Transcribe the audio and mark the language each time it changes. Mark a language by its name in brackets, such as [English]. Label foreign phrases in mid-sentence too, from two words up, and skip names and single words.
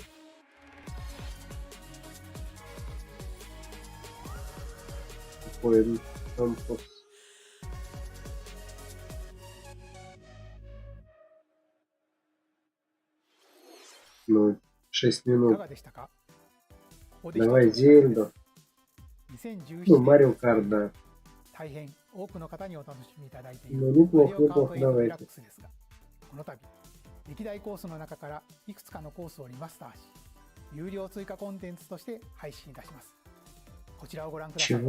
[Russian] Какой конкурс. Ну, 6 минут. Давай Зельду. Ну, Марио Карт, да. [Japanese] 大変多くの方にお楽しみいただいている [Russian] Ну, неплохо, [Japanese] マリオカート [Russian] неплохо, [Japanese] 8デラ [Russian] давайте. [Japanese] ックスですが、この度歴代コースの中からいくつかのコースをリマスターし、有料追加コンテンツとして配信いたします。こちらをご覧ください。